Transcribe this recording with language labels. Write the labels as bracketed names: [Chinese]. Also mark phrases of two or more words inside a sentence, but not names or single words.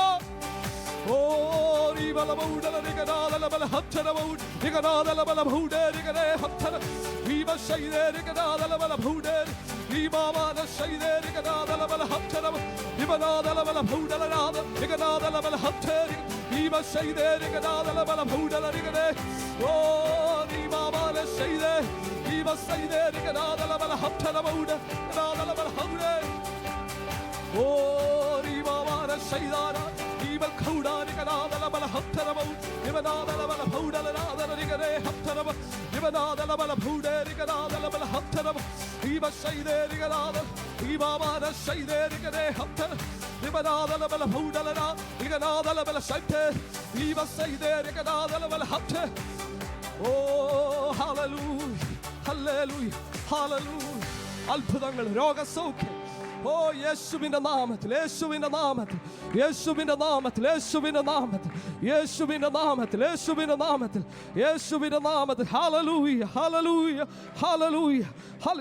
[Malayalam] ഓ റിവലമൗഡല നിഗനാദലബല ഹത്തനമൗഡ് നിഗനാദലബല ഭൗഡേ നിഗനേ ഹത്തന വിവശൈദേ നിഗനാദലബല ഭൗഡേ വിമാമാന ശൈദേ നിഗനാദലബല ഹത്തനമ വിമനാദലബല ഭൗഡലനാദ നിഗനാദലബല ഹത്തേ വിവശൈദേ നിഗനാദലബല ഭൗഡല നിഗനേ ഓ വിമാമാന ശൈദേ വിവശൈദേ നിഗനാദലബല ഹത്തനമൗഡ് നിഗനാദലബല ഹൗഡേ ഓ റിമാമാന ശൈദാന Kaudani kanadala bala haptarama ibanadala bala bhaudala nadala rigare haptarama ibanadala bala bhauderi kanadala bala haptarama iba shaide riganadala iba mana shaide rigare haptar ibanadala bala bhaudala na riganadala bala shaite iba shaide riganadala bala haptar. Oh hallelujah hallelujah hallelujah അത്ഭുതങ്ങൾ രോഗസൗഖ്യം ഓ യേശുവിന്റെ നാമത്തിൽ യേശുവിന്റെ നാമത്തിൽ യേശുവിന്റെ നാമത്തിൽ യേശുവിന്റെ നാമത്തിൽ യേശുവിന്റെ നാമത്തിൽ യേശുവിന്റെ നാമത്തിൽ യേശുവിന്റെ നാമത്തിൽ ഹല്ലേലൂയ ഹല്ലേലൂയ ഹല്ലേലൂയ ഹല്ലേലൂയ.